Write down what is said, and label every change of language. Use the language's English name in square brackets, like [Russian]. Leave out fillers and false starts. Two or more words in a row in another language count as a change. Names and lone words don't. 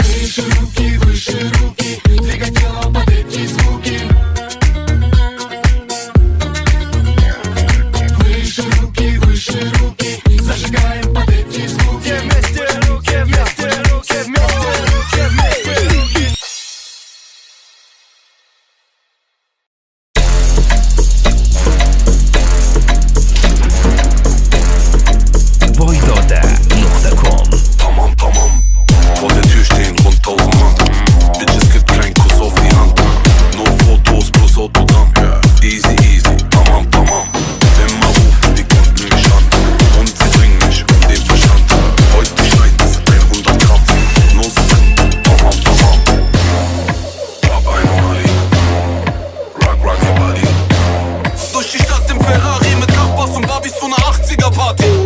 [Russian] Выше руки, двигай телом под эти звуки. Выше руки, зажигаем под эти звуки. Вместе руки, вместе руки, вместе руки, вместе руки. Voidoda.com. [German] Tamam. Vor der Tür stehen rund 1000 Mann. Bitches gibt keinen Kuss auf die Hand. Nur Fotos plus Autogramm. Easy, tamam. Immer rufen die Kunden mich an. Und sie bringen mich um den Verstand. Heute schneit es 100 Gramm. Nur Sekunden, tamam. Hab eine Mali. [English] Rock your body. [German] Durch die Stadt im Ferrari mit Nachbars und Barbies zu einer 80er Party.